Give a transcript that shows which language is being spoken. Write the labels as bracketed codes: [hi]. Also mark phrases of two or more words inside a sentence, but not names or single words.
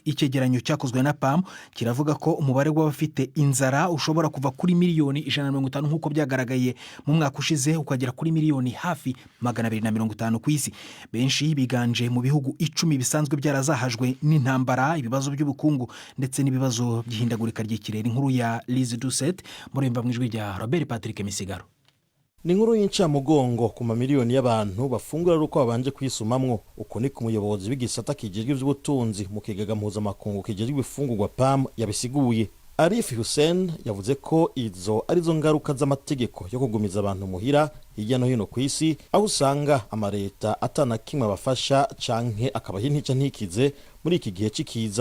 [rw] Icyegeranyo cyakozwe na PAM kiravuga ko umubare w'abafite inzara ushobora kuva kuri miliyoni 150 nk'uko byagaragaye mu mwaka ushize ukagera kuri miliyoni hafi 250 ku isi. Benshi biganje mu bihugu 10 bisanzwe byarazahajwe n'intambara, ibibazo by'ubukungu ndetse n'ibibazo by'ihindagurika ry'ikirere. Inkuru ya Liz Duset muremba mu ijwi rya Robert Patrick Misigaro. [rn] Ni inkuru y'incamugongo ku mamiliyoni y'abantu bafungura ari uko babanje kwisumamwo. Uko ni ku muyobozi w'igisata kijejwe ivy'ubutunzi mu kigega mpuzamakungu kijejwe ibifungurwa PAM yabisiguye. Arif Hussein yavuze ko izo arizo ngaruka z'amategeko yo kugumiza abantu muhira hirya no hino ku isi, aho usanga amareta atana kimwe abafasha canke akabaha intica ntikize muri iki gihe cikiza.